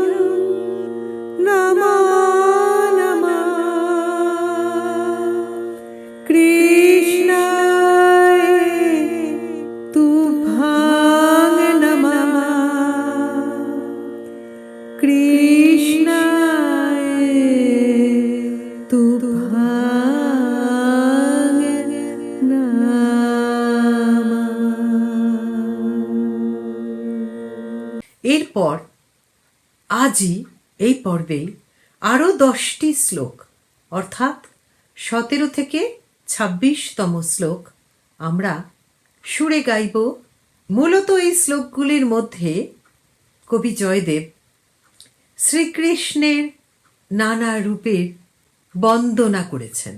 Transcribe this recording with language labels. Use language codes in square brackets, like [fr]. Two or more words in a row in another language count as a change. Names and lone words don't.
[sa] नमो नमः कृष्णाय तुभ्यं नमः कृष्णाय तुभ्यं नमः। [bn] এরপর আজই এই পর্বে আরও 10টি শ্লোক অর্থাৎ 17 থেকে 26তম শ্লোক আমরা সুরে গাইব। মূলত এই শ্লোকগুলির মধ্যে কবি জয়দেব শ্রীকৃষ্ণের নানা রূপের বন্দনা করেছেন।